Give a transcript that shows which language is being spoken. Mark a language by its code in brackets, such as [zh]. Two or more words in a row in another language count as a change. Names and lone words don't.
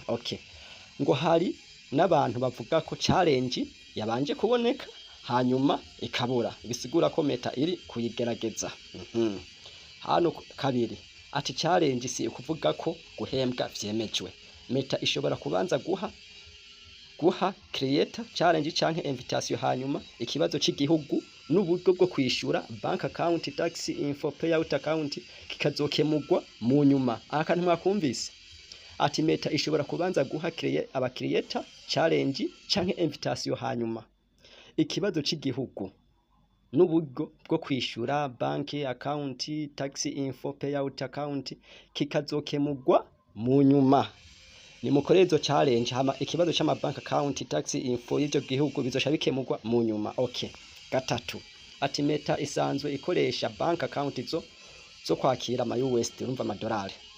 [rn] Okay, ngo hari n'abantu bavuga ko challenge yabanje kuboneka hanyuma ikabura, bisigura ko Meta iri kuyigerageza. Hano kabiri ati challenge si ukuvuga ko guhembwa vyemejwe. Meta ishobora kubanza guha [en] creator challenge [rn] canke invitation, hanyuma ikibazo c'igihugu n'uburyo bwo kwishura [en] bank account, tax info, payout account [rn] kikazokemurwa mu nyuma. Akantu mwakumvise ati Meta ishobora kubanza guha aba [en] creator challenge [rn] canke invitation, hanyuma ikibazo c'igihugu n'uburyo bwo kwishura [en] bank account, tax info, payout account [rn] kikazokemurwa mu nyuma. Ni mukorezo challenge hama ikibazo c'ama [en] bank account, tax info [rn] y'ivyo gihugu bizosha bikemurwa mu nyuma. Okay, gatatu ati Meta isanzwe ikoresha [en] bank account [rn] zo kwakira ama USD, urumva amadolari.